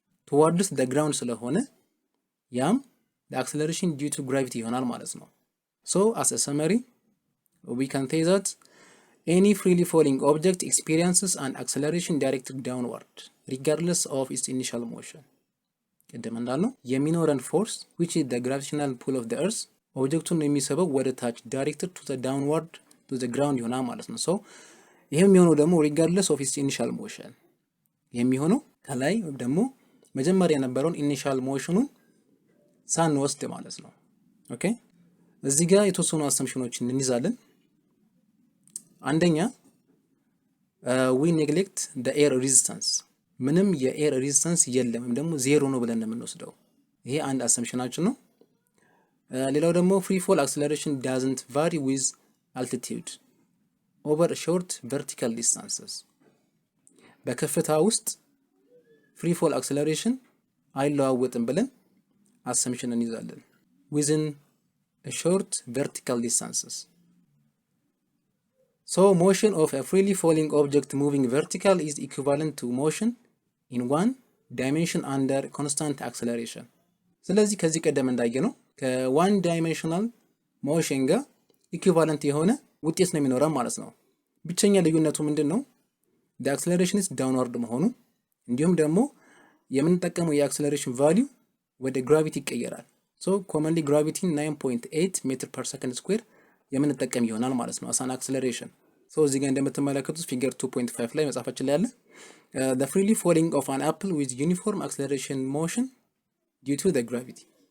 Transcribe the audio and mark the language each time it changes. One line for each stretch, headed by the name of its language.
English: towards the ground ስለሆነ ያም the acceleration due to gravity ይሆናል ማለት ነው። so as a summary we can say that any freely falling object experiences an acceleration directed downward regardless of its initial motion
Amharic: ቅድም እንዳልነው የሚኖረን ፎርስ
English: which is the gravitational pull of the earth
Amharic: ኦብጀክቱን የሚስበው ወደ ታች
English: directed to the downward to the ground ይሆናል ማለት ነው። so
Amharic: ይሄም የሚሆነው ደግሞ
English: regardless of its initial motion
Amharic: የሚሆነው ከላይ ወይም ደግሞ መጀመሪያ የነበረውን ኢኒሻል ሞሽኑን ሳንወስድ ማለት ነው። ኦኬ እዚህ ጋር የተወሰኑ አሰምሽኖችን እንይዛለን። አንደኛ
English: we neglect the air resistance
Amharic: ምንም የኤር ሬዚስታንስ የለም ወይም ደግሞ ዜሮ ነው ብለን የምንወስደው ይሄ አንድ አሰምሽናችን ነው።
English: ሌላው ደግሞ free fall acceleration doesn't vary with altitude over short vertical distances
Amharic: በከፍታ ውስጥ
English: free fall acceleration
Amharic: አይለዋወጥም ብለን አሰምሽን እንይዛለን
English: within a short vertical distances. So motion of a freely falling object moving vertical is equivalent to motion in one dimension under constant acceleration.
Amharic: ስለዚህ ከዚህ ቀደም እንዳየነው ከዋን ዳይሜንሽናል ሞሽን ጋር ኢኩቫለንት የሆነ ውጤት ነው የሚኖረን ማለት ነው። ብቸኛ ልዩነቱ ምንድነው?
English: the acceleration is downward
Amharic: መሆኑ እንዲሁም ደግሞ የምንጠቀመው የአክሰለሬሽን ቫልዩ ወደ ግራቪቲ ይቀየራል። so commonly gravity 9.8 ሜትር per second square የምንጠቀም ይሆናል ማለት ነው አሳን አክሰለሬሽን። so እዚህ ጋር እንደምትመለከቱት ፊገር 2.5 ላይ መጻፋችን ላይ ያለ
English: the freely falling of an apple with uniform acceleration motion due to the gravity